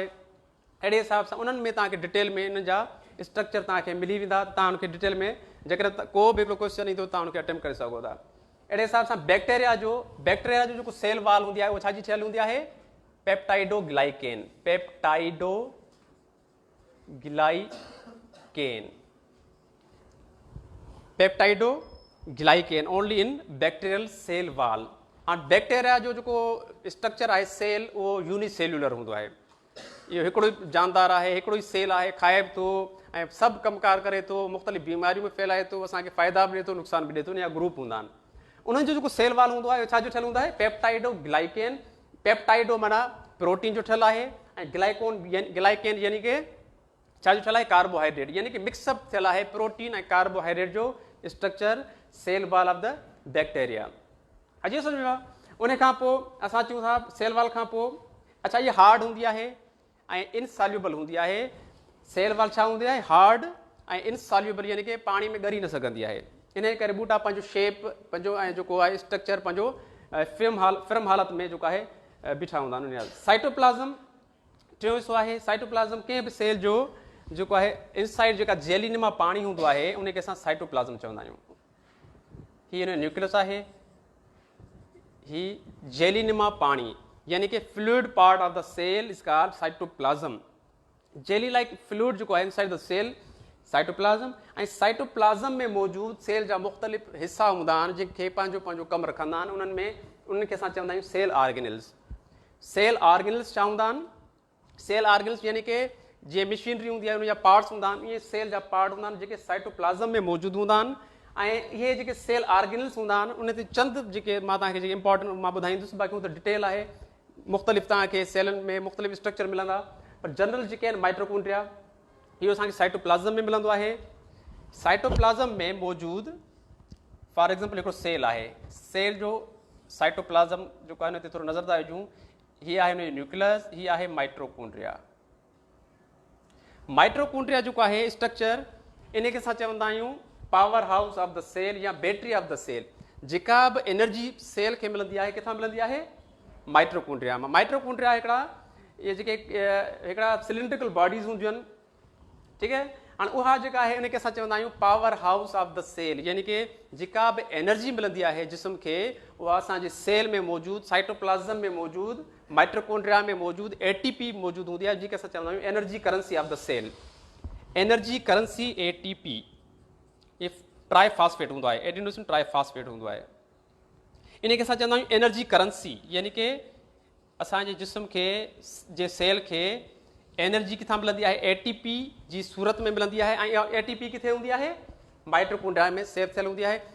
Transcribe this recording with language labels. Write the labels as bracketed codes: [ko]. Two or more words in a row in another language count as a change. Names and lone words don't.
[sd] अहिड़े हिसाब सां उन्हनि में तव्हांखे डिटेल में इन जा स्ट्रक्चर तव्हांखे मिली वेंदा, तव्हां उनखे डिटेल में जेकर को बि हिकिड़ो क्वेश्चन ईंदो तव्हां उनखे अटेम्प्ट करे सघो था। अहिड़े हिसाब सां बैक्टीरिया जो जेको [en] cell wall [sd] हूंदी आहे उहा छाजी ठहियल हूंदी आहे, पेप्टाइडोग्लाइकेन, [en] peptidoglycan only in bacterial cell wall. [sd] हाणे बैक्टीरिया जो जेको स्ट्रक्चर आहे सेल, उहो यूनिसेल्यूलर हूंदो आहे। इहो हिकिड़ो ई जानदार आहे, हिकिड़ो ई सेल आहे, खाए बि थो ऐं सभु कमकार करे थो, मुख़्तलिफ़ बीमारियूं बि फैलाए थो, असांखे फ़ाइदा बि ॾिए थो, नुक़सान बि ॾिए थो, या ग्रुप हूंदा आहिनि। उन्हनि जो जेको [en] cell wall [sd] हूंदो आहे छाजो ठहियल हूंदो आहे, पेप्टाइडोग्लाइकेन। पेप्टाइडो माना प्रोटीन जो ठहियल आहे, ऐं ग्लाइकेन यानी कि छाजो ठहियल आहे, कार्बोहाइड्रेट, यानी कि मिक्सअप थियल आहे प्रोटीन ऐं कार्बोहाइड्रेट जो [en] structure cell wall of the bacteria. [sd] अची सम्झ में? उन खां पोइ असां चऊं था [en] cell wall [sd] खां पोइ, अच्छा इहा हार्ड हूंदी आहे ऐं इनसॉल्यूबल हूंदी आहे। [en] cell wall [sd] छा हूंदी आहे, हार्ड ऐं इनसॉल्यूबल, यानी कि पाणी में ॻरी न सघंदी आहे। इन करे ॿूटा पंहिंजो शेप, पंहिंजो ऐं जेको आहे स्ट्रक्चर पंहिंजो फिल्म हालत में जेको आहे बीठा हूंदा आहिनि। साइटोप्लाज़म टियों हिसो आहे। साइटोप्लाज़म कंहिं बि सेल जो जेको आहे इनसाइड जेका जेलिनिमा पाणी हूंदो आहे उनखे असां साइटोप्लाज़म चवंदा आहियूं। हीअ हिन जो न्यूक्लियस आहे, ही जेलिनिमा पाणी, यानी कि [en] fluid part of the cell is called cytoplasm. jelly like fluid [sd] जेको आहे [en] inside the cell, [sd] साइटोप्लाज़म। ऐं साइटोप्लाज़म में मौजूदु सेल जा मुख़्तलिफ़ हिसा हूंदा आहिनि जेके पंहिंजो पंहिंजो कमु रखंदा आहिनि। उन्हनि खे असां चवंदा आहियूं [en] cell organelles. cell organelles [sd] छा हूंदा आहिनि, [en] cell organelles [sd] यानी कि जीअं मशीनरी हूंदी आहे उन जा पार्ट्स हूंदा आहिनि, इहे सेल जा पार्ट हूंदा आहिनि जेके साइटोप्लाज़म में मौजूदु हूंदा आहिनि। ऐं इहे जेके [en] cell organelles [sd] हूंदा आहिनि उन ते चंद जेके मां तव्हांखे जेके इंपॉर्टेंट मां ॿुधाईंदुसि, बाक़ी हू त डिटेल आहे, मुख़्तलिफ़ तव्हांखे सेलनि में मुख़्तलिफ़ स्ट्रक्चर मिलंदा, पर जनरल जेके आहिनि माइट्रोकॉन्ड्रिया इहो असांखे साइटोप्लाज़म में मिलंदो आहे। साइटोप्लाज़म में मौजूदु [en] for example [sd] हिकिड़ो सेल आहे, सेल जो साइटोप्लाज़म जेको आहे हुन ते थोरो नज़र था विझूं, हीअ आहे हुन जो न्यूक्लियस, हीअ आहे माइट्रोकॉन्ड्रिया। माइट्रोकॉन्ड्रिया जेको आहे स्ट्रक्चर, इन खे असां चवंदा आहियूं [en] power house of the cell [sd] या [en] battery of the cell. [sd] जेका बि एनर्जी सेल खे मिलंदी आहे किथां मिलंदी आहे, माइट्रोकॉन्ड्रिया मां। माइट्रोकॉन्ड्रिया हिकिड़ा इहे जेके हिकिड़ा [en] cylindrical bodies [sd] हूंदियूं आहिनि, ठीकु आहे। हाणे उहा जेका आहे उनखे असां चवंदा आहियूं [en] power house of the cell, [sd] यानी कि जेका बि एनर्जी मिलंदी आहे जिस्म खे उहा असांजे सेल में मौजूदु, साइटोप्लाज़म में मौजूदु, माइट्रोकॉन्ड्रिया में मौजूदु ATP मौजूदु हूंदी आहे, जेके असां चवंदा आहियूं [en] energy currency of the cell. energy currency [sd] ATP ये ट्राईफॉस्फेट हूंदो आहे, [en] adenosine triphosphate [sd] हूंदो आहे। इन खे असां चवंदा आहियूं [en] energy currency, [sd] यानी कि असांजे जिस्म खे जे सेल खे एनर्जी किथां मिलंदी आहे, ATP जी सूरत में मिलंदी आहे। ऐं इहा ATP किथे हूंदी आहे, माइट्रोकॉन्ड्रिया में सेव थियल हूंदी आहे।